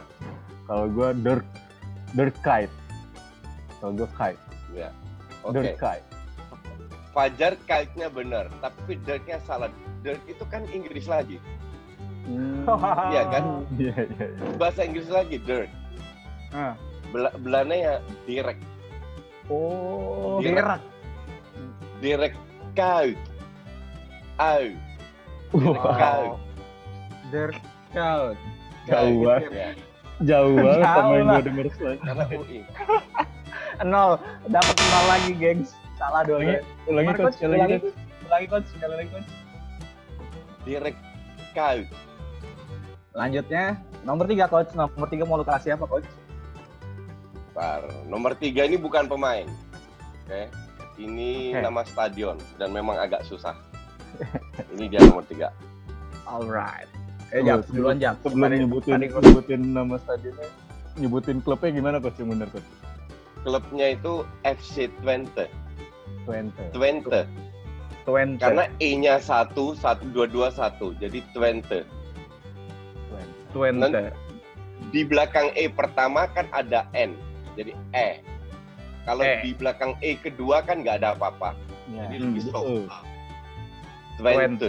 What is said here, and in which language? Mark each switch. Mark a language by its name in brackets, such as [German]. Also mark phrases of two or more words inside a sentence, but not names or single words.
[Indonesian] Kalau gue Dirk Kuyt. Kalau gue Kuyt. Ya. Dirk Oke. Kuyt. Fajar kite-nya benar, tapi Dirk-nya salah. Dirk itu kan Inggris lagi. Iya kan? Iya. Bahasa Inggris lagi Dirk. Ah. Belanda ya Dirk. Oh. Dirk. Dirk Kuyt. Au. Wow. Dirk Kuyt. Jauh banget. Ya, Jauh banget Jauh sama yang lah. gue denger selanjutnya. karena UI. Nol. Dapat nol lagi, gengs. Salah dong. Ulangi coach, sekali lagi. Sekali lagi, Coach. Dirk Kuyt. Lanjutnya, nomor 3, Coach. Nomor 3 mau lu kasih apa, Coach? Nomor 3 ini bukan pemain. Oke. Ini Oke. nama stadion dan memang agak susah. Ini dia nomor 3. Alright. Jap, duluan Jap. Sebelum Tadi- nyebutin tadi gua- nyebutin nama stadionnya, nyebutin klubnya gimana coach yang benar coach? Klubnya itu FC Twente. Twente. Twente. Twente. Karena E-nya 1, 2, 2, 1. Jadi Twente. Twente. Di belakang E pertama kan ada N. Jadi E. Kalau E. di belakang E kedua kan nggak ada apa-apa. Ya. Jadi lebih Gitu. soft. Twente.